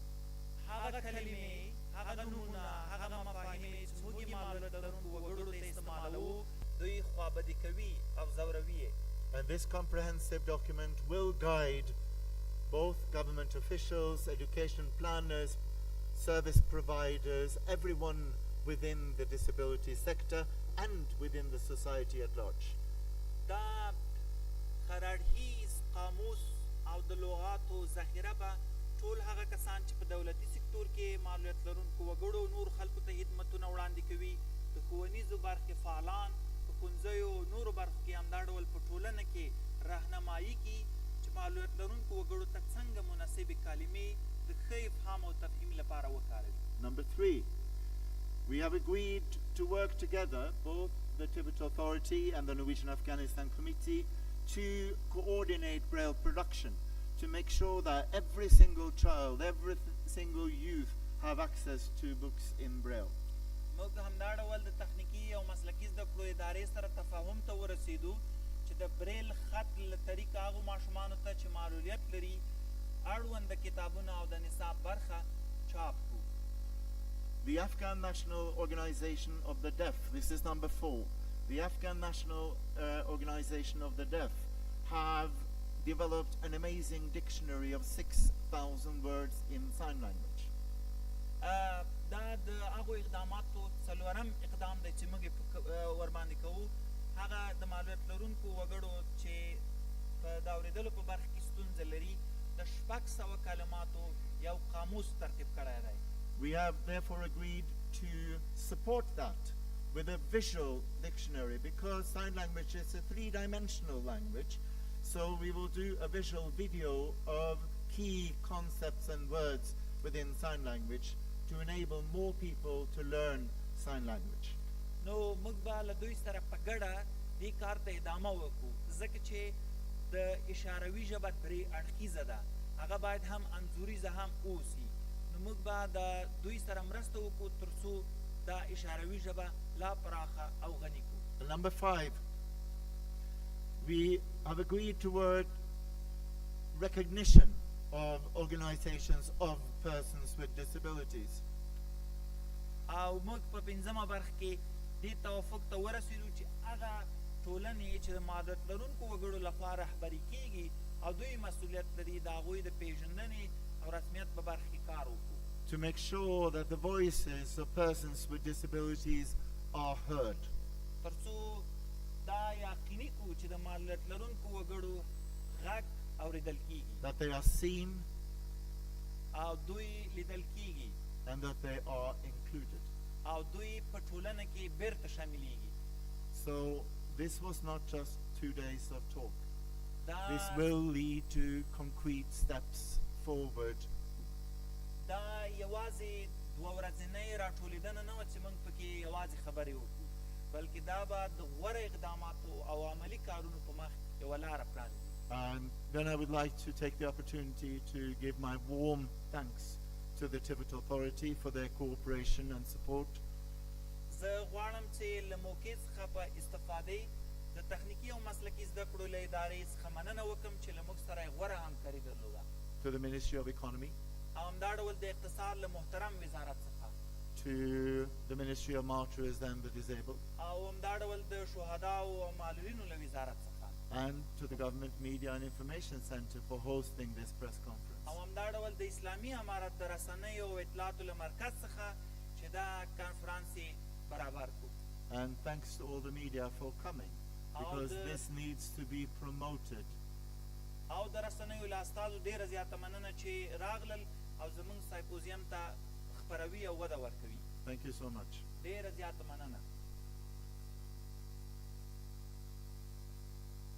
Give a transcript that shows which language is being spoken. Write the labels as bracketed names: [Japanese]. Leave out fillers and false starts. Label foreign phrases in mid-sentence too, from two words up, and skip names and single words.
[English] And this comprehensive document will guide both government officials, education planners, service providers, everyone within the disability sector and within the society at large. [Pashto] ټول هغه کسان چې په دولتي سکتور کې معلولیت لرونکو وګړو نور خلکو ته خدمتونه وړاندې کوي د ښوونیزو برخې فعالان په ښوونځیو نورو برخو کې همدا ډول په ټولنه کې راهنمایي کړي چې معلولیت لرونکو وګړو ته څنګه مناسبې کلمې د ښه افهام او تفهیم لپاره وکاروي. [English] Number 3, we have agreed to work together, both the Tibet Authority and the Norwegian Afghanistan Committee, to coordinate Braille production, to make sure that every single child, every single youth have access to books in Braille. [Pashto] موږ همدا ډول د تخنیکي او مسلکي زده کړو ادارې سره تفاهم ته ورسېدو چې د بریل خط له طریقه هغو ماشومانو ته چې معلولیت لري اړوند د کتابونو او د نصاب برخه چاپ کړو. [English] The Afghan National Organization of the Deaf, this is number 4. The Afghan National Organization of the Deaf have developed an amazing dictionary of 6,000 words in sign language. [Pashto] دا د هغو اقداماتو څلورم اقدام دی چې موږ ورباندې کوو هغه د معلولیت لرونکو وګړو چې په د اورېدلو په برخه کې ستونزه لري د 600 کلماتو یو قاموس ترتیب کړی دی. [English] We have therefore agreed to support that with a visual dictionary because sign language is a 3-dimensional language. So we will do a visual video of key concepts and words within sign language to enable more people to learn sign language. [Pashto] نو موږ به له دوی سره په ګډه دې کار ته ادامه وکړو ځکه چې د اشاروي ژبه درې اړخیزه ده هغه باید هم انځوریزه هم اوسي نو موږ به د دوی سره مرسته وکړو تر څو دا اشاروي ژبه لا پراخه او غني کړو. [English] Number 5, we have agreed toward recognition of organizations of persons with disabilities. [Pashto] او موږ په پنځمه برخه کې دې توافق ته ورسېدو چې هغه ټولنې چې د معلولیت لرونکو وګړو لخوا رهبري کېږي او دوی مسؤلیت لري د هغوی د پېژندنې او رسمیت په برخه کې کار وکړو. [English] To make sure that the voices of persons with disabilities are heard. [Pashto] تر څو دا یقیني کړو چې د معلولیت لرونکو وګړو غږ اورېدل کېږي. [English] That they are seen. [Pashto] او دوی لیدل کېږي. [English] And that they are included. [Pashto] او دوی په ټولنه کې بیرته شاملېږي. [English] So this was not just 2 days of talk. This will lead to concrete steps forward. [Pashto] دا یوازې 2 ورځنۍ راټولېدنه نه وه چې موږ پکې یوازې خبرې وکړو بلکې دا به د غوره اقداماتو او عملي کارونو په مخ یوه لاره پرانیزي. [English] And then I would like to take the opportunity to give my warm thanks to the Tibet Authority for their cooperation and support. [Pashto] زه غواړم چې له موقع څخه په استفادې د تخنیکي او مسلکي زده کړو له ادارې څخه مننه وکړم چې له موږ سره یې غوره همکاري درلوده. [English] To the Ministry of Economy. [Pashto] او همدا ډول د اقتصاد له محترم وزارت څخه. [English] To the Ministry of Martyrs and the Disabled. [Pashto] او همدا ډول د شهداو او معلولینو له وزارت څخه. [English] And to the Government Media and Information Center for hosting this press conference. [Pashto] او همدا ډول د اسلامي امارت د رسنیو او اطلاعاتو له مرکز څخه چې دا کنفرانس یې برابر کړو. [English] And thanks to all the media for coming because this needs to be promoted. [Pashto] او د رسنیو له استازو ډېره زیاته مننه چې راغلل او زموږ سمپوزیم ته خپروي او وده ورکوي. [English] Thank you so much. [Pashto] ډېره زیاته مننه.